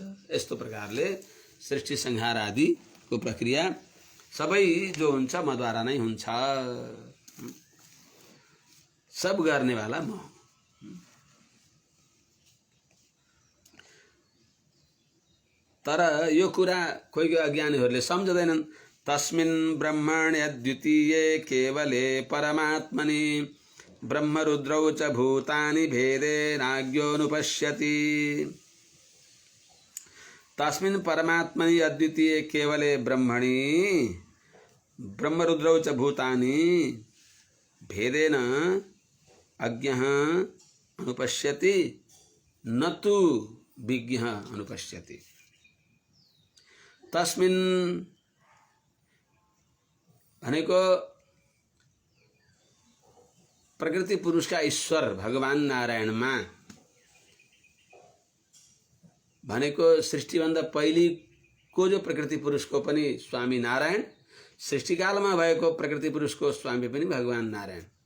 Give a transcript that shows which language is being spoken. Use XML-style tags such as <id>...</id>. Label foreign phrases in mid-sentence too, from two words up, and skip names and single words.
<ne>यस्तो प्रकारले सृष्टि संहार आदिको प्रक्रिया सबै जो हुन्छ मद्वारा नै हुन्छ। सब गर्नेवाला म। तर यो कुरा कोही अज्ञानीहरूले सम्झदैनन्।</ne> <sa>तस्मिन् ब्रह्मण्य द्वितीये केवले परमात्मनि ब्रह्मरुद्रौ च भूतानि भेदेनाज्ञोऽनुपश्यति। तस्मिन् परमात्मनि अद्वितीये केवले ब्रह्मणि ब्रह्मरुद्रौ च भूतानि भेदेन अज्ञः अनुपश्यति न तु विज्ञः अनुपश्यति।</sa> <ne>तस्मिन् भनेको प्रकृति पुरुषका ईश्वर भगवान नारायणमा भनेको सृष्टिभन्दा पहिलेको जो प्रकृति पुरुषको पनि स्वामी नारायण, सृष्टिकालमा भएको प्रकृति पुरुषको स्वामी पनि भगवान नारायण।</ne>